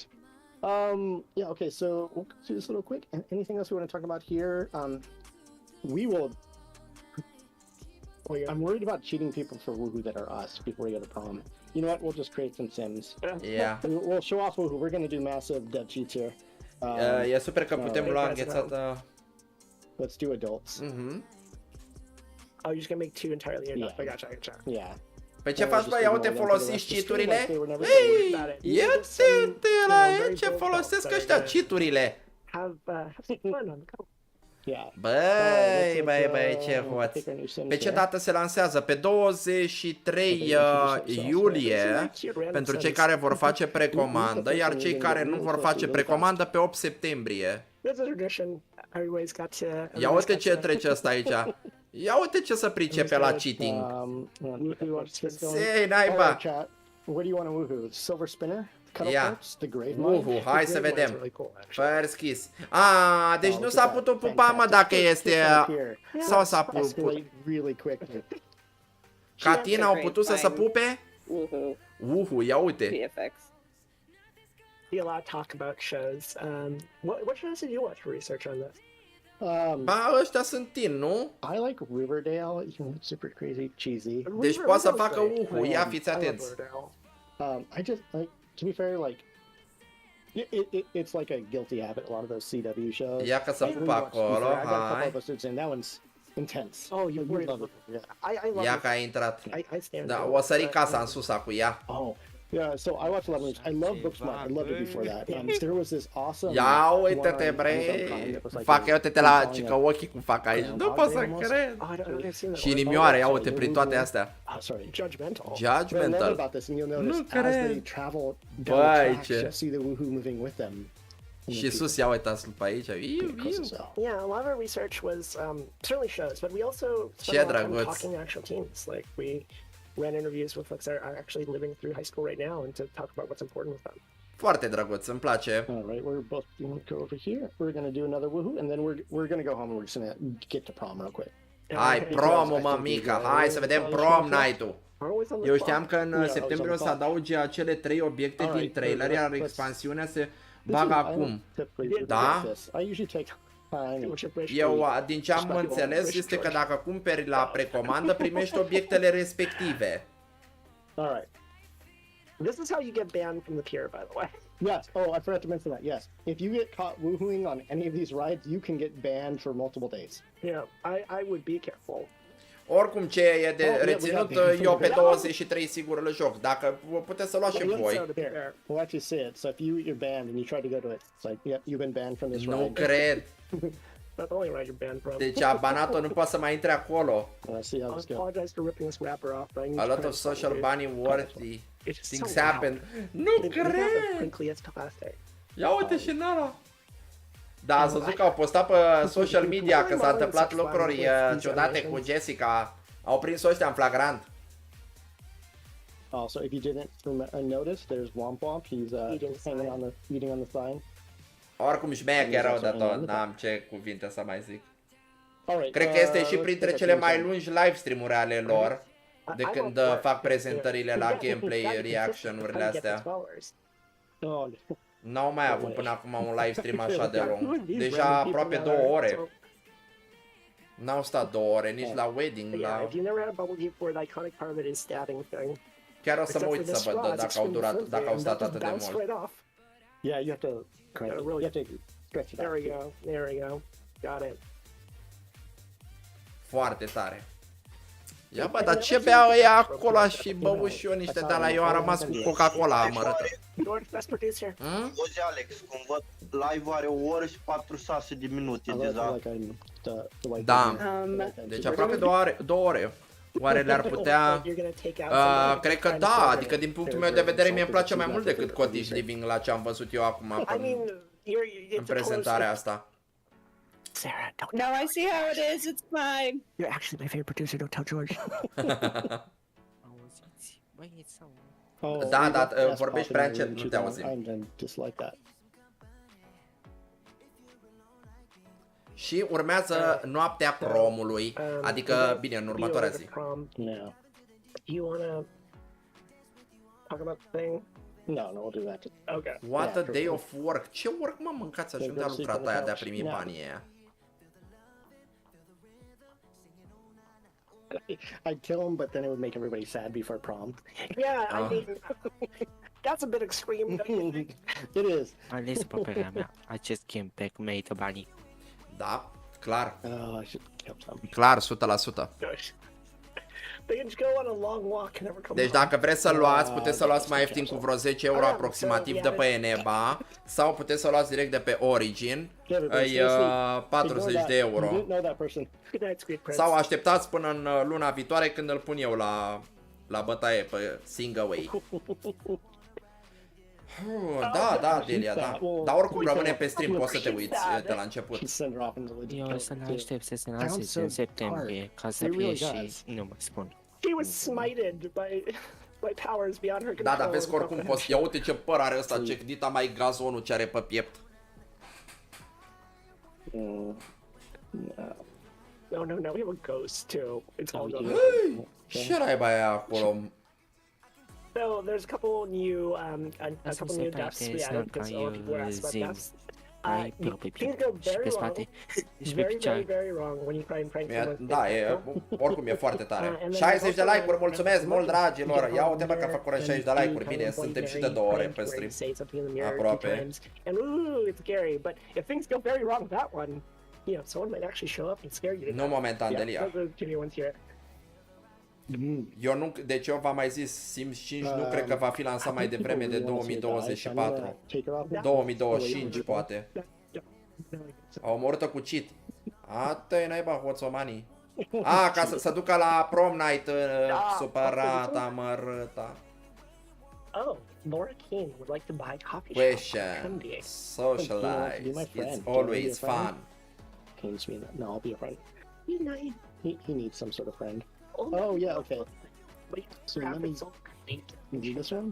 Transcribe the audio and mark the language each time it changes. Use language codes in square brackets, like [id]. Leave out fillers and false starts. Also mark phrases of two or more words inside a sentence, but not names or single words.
[en] Yeah, okay, so we'll do this a little quick. And anything else we want to talk about here? We will... I'm worried about cheating people for woohoo that are us before we go to prom. You know what? We'll just create some sims. Yeah. We'll show off woohoo. We're going to do massive dev cheats here. [ro] E super că putem lua înghețată... [en] Let's do adults. Oh, you're just gonna make 2 entirely enough. I gotcha. Yeah. [ro] Păi ce faci, bă? Ia uite, folosiți cheat-urile? Hei! Ia-te la el ce folosesc ăștia cheat-urile! [en] Have some fun on the go. [ro] Băi, ce hoț! Pe ce dată se lansează? Pe 23 iulie, pentru cei care vor face precomandă, iar cei care nu vor face precomandă pe 8 septembrie. Ia uite ce trece asta aici. Ia uite ce se pricepe la cheating. Sei, naiba! [en] Where do you want a woohoo? Silver spinner? [ro] Ia, hai să vedem. Perschis. Deci nu s-a putut pupa, mă, dacă este... Sau s-a putut... Ca tine au putut să se pupe? Ia uite. [en] See a lot of talk about shows. What shows did you watch for research on this? [ro] Ba, ăștia sunt teen, nu? [en] I like Riverdale, it's super crazy, cheesy. [ro] Deci poate să facă ia fiți atenți. [en] I just like, to be fair, like, it's like a guilty habit, a lot of those CW shows. [ro] Ia că să pupă acolo, hai. [en] That one's intense. Oh, you would love love it. it. I love [ro] Ia [en] it. [ro] că a intrat. [en] I stand [ro] Da, [en] for [ro] o [en] it, [ro] sări [en] but, [ro] casa în sus acum, ia. [en] Oh, yeah. So I watch a lot of movies. I love Booksmart. I loved it before that. There was this awesome. [ro] Ia [en] one [ro] uite-te, [en] on [ro] bre. [en] Amazon Prime that was like [ro] Fac, a- ia uite-te la [en] telling [ro] cică a- ochii cum fac aici. Nu pot să cred. [en] Oh, I don't I've seen that [ro] Și [en] one. [ro] inimioare, ia uite, prin toate astea. [en] Sorry. Judgmental. But I love Judgmental. about this, and you'll notice [ro] Nu [en] as they [ro] cred. [en] travel down [ro] Băi, [en] the tracks, [ro] ce- [en] you'll see the woohoo moving with them. And [ro] Și [en] then [ro] sus, ia uitați pe aici. Iu, [en] people- iu. so- Yeah, a lot of our research was certainly shows, but we also [ro] Ce [en] spent a lot of time [ro] drăguț. [en] talking to actual teams. Like we ran interviews with folks that are actually living through high school right now and to talk about what's important with them. [ro] Foarte drăguț, îmi place. [en] All right, we're both going to go over here. We're going to do another woohoo, and then we're going to go home and we're just going to get to prom real quick. [ro] Hai, prom, mămica, hai să vedem [en] prom night- [ro] ul. [en] Always on the [ro] Eu [en] clock. [ro] știam că în septembrie o să adauge acele 3 obiecte din trailer, iar expansiunea se bagă acum. Da? [en] I usually take time. [ro] Eu, din ce am înțeles, este că dacă cumperi la precomandă, primești obiectele respective. [en] All right. This is how you get banned from the pier, by the way. Yes. Oh, I forgot to mention that. Yes. If you get caught woohooing on any of these rides, you can get banned for multiple days. Yeah, I would be careful. [ro] Oricum ce e de reținut, eu pe 23 sigur îl joc. Dacă puteți să luați și voi. [en] Here, we'll actually see it. So if you're banned and you try to go to it, it's like, yep, you've been banned from this [ro] Nu [en] ride. [ro] cred. [en] That's the only ride you're banned from. [ro] Deci abanatul nu poate să mai intre acolo. [en] Let's see how I this goes. apologize for ripping this wrapper off, but I need A to lot try of to social find bunny worthy It's things so happen. Nu They have the [ro] cred! [en] crinkliest plastic. [ro] Ia uite și Nara. Da, ați văzut că au postat pe social media că s-a întâmplat lucruri ciudate cu Jessica. Au prins-o ăștia în flagrant. [en] Also, if you didn't notice, there's Womp Womp. He's hanging on eating on the sign. [ro] Oricum șmecher rău de tot, n-am ce cuvinte să mai zic. [en] All right. [ro] Cred că este și printre cele mai lungi [en] live stream- [ro] uri ale lor, de când fac prezentările la gameplay, reaction-urile astea. [en] Oh, [ro] N-au mai avut până acum un [en] live stream [ro] așa de lung. Deja aproape 2 ore. N-au stat 2 ore, nici la wedding, [en] Yeah, [ro] la... [en] if you never had a bubble tea before, the iconic part of it is stabbing thing. [ro] Chiar o să mă [en] Except for [ro] uit [en] this [ro] să văd [en] straw, it's [ro] dacă au [en] extremely [ro] durat, [en] flimsy, [ro] dacă au [en] and [ro] stat [en] that [ro] atât [en] just [ro] de [en] bounced [ro] mult. [en] right off. yeah, you have to crank it. You have to stretch it out. There we go. There we go. Got it. [ro] Foarte tare. Ia bă, dar ce beau ăia acolo? Aș fi băut și eu niște de la eu am rămas cu Coca-Cola amărâtă. [en] George, best producer. [ro] Auzi, Alex, cum văd, live are o oră și 46 de minute deja. Da. Deci aproape 2 ore. Oare le-ar putea... cred că da, adică din punctul meu de vedere mie îmi place mai mult decât Cottage Living la ce am văzut eu acum în prezentarea asta. [en] Sarah, don't. No, I see how it is. It's fine. You're actually my favorite producer. Don't tell George. [ro] Da, da, vorbești prea încet, nu te auzim. Și urmează noaptea promului, adică, bine, în următoarea zi. [en] You wanna talk about the thing? No, we'll do that. Okay. What a day of work. Ce work, [ro] mă, mâncați așa? Unde a lucrat aia de a primi banii aia? [en] I'd kill him, but then it would make everybody sad before prom. Yeah, I mean, that's a bit extreme, don't you think? It is. [ro] Ales pe părerea mea, acest campback merită banii. Da, clar. [en] I should kill some. [ro] Clar, 100%. [en] They can just go on a long walk and never come [ro] Deci dacă vreți să luați, puteți să luați mai ieftin cu vreo 10 euro aproximativ de pe Eneba sau puteți să luați direct de pe Origin, e 40 de euro. Sau așteptați până în luna viitoare când îl pun eu la bătaie pe Singaway. Da, Delia, da. Dar oricum rămâne pe stream, poți să te uiți de la început. Eu o să ne aștept să se lanseze în septembrie, ca să fie și... Nu mă spun. [en] She was smited by powers beyond her control. [ro] Da, dar vezi că oricum poți... Ia uite ce păr are ăsta, ce dita mai gazonul ce are pe piept. [en] No, we have a ghost too. It's all good. [ro] Ce raiba aia acolo? [en] So there's a couple new deaths we added because a lot of people were asked about deaths. Things go very wrong. Very wrong when you try and prank someone. [ro] Da, oricum e foarte tare. 60 de like-uri, mulțumesc mult, dragilor. Ia uite, mă, că a făcut 60 de like-uri. Bine, suntem și de 2 ore pe stream. Aproape. [en] And ooh, it's scary, but if things go very wrong with that one, someone might actually show up and scare you. [ro] Nu momentan, Delia. Eu nu, deci eu v-am mai zis, Sims 5 nu cred că va fi lansat mai devreme de 2024. 2025 poate. Au omorât-o cu cheat. Ată-i naiba, hoțomanii. Ca să se ducă la [en] prom night, [ro] supărata, mărâta. [en] Oh, Laura King would like to buy coffee shop. Question, socialize, it's always fun. King's me. No, I'll be a friend. He's nice. He needs some sort of friend. Oh yeah, okay. So let me do this one?